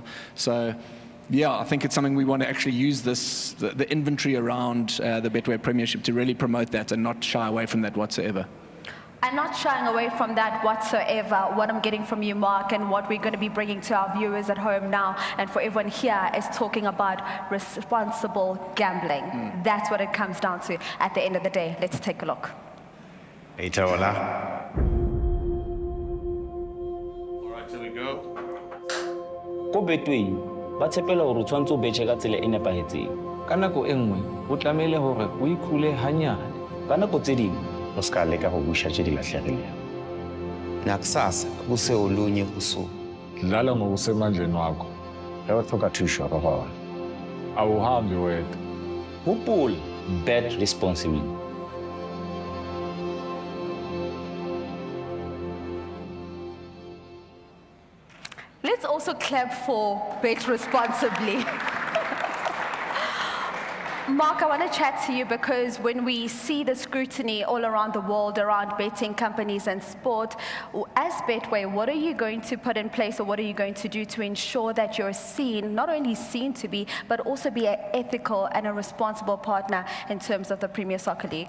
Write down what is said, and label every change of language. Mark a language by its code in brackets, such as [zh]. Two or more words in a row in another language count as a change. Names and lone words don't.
[en] So yeah, I think it's something we want to actually use the inventory around the Betway Premiership to really promote that and not shy away from that whatsoever. And not shying away from that whatsoever. What I'm getting from you, Mark, and what we're going to be bringing to our viewers at home now and for everyone here is talking about responsible gambling. That's what it comes down to at the end of the day. Let's take a look. [st] Ko Betway ba tshepela hore o tshwantse o betjhe ka tsela e nepahetseng. Ka nako e nngwe o tlamehile hore o ikhule hanyane. [tn] Ka nako tse ding o ska leka go busha tse di lahlegileng. [zu] Nakusasa kuse olunye usuku. Dlala ngokusemandleni wakho. Uyathoka thusho rohona. Awuhambi wedwa. [st] Hopola, [en] bet responsibly. Let's also clap for bet responsibly. Mark, I want to chat to you because when we see the scrutiny all around the world around betting companies and sport, as Betway, what are you going to put in place or what are you going to do to ensure that you're seen, not only seen to be, but also be an ethical and a responsible partner in terms of the Premier Soccer League?